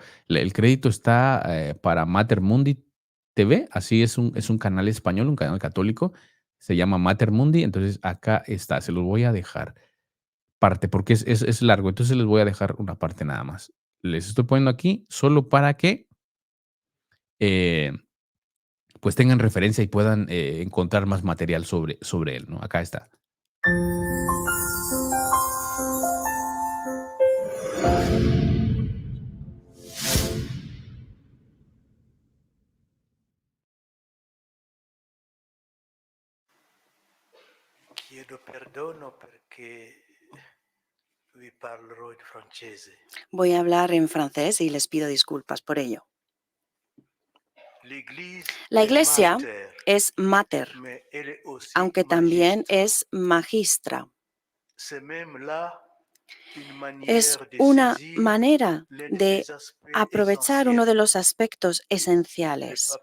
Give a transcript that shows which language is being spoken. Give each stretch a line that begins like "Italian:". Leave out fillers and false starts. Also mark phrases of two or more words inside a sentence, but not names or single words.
Spanish: El crédito está para Mater Mundi TV, así es un canal español, un canal católico, se llama Mater Mundi, entonces acá está, se los voy a dejar parte porque es largo, entonces les voy a dejar una parte nada más. Les estoy poniendo aquí solo para que eh, pues tengan referencia y puedan encontrar más material sobre él, ¿no? Acá está.
Italian: Chiedo perdono perché vi parlerò in francese.
Spanish: Voy a hablar en francés y les pido disculpas por ello. La Iglesia es mater, aunque también es magistra. Es una manera de aprovechar uno de los aspectos esenciales.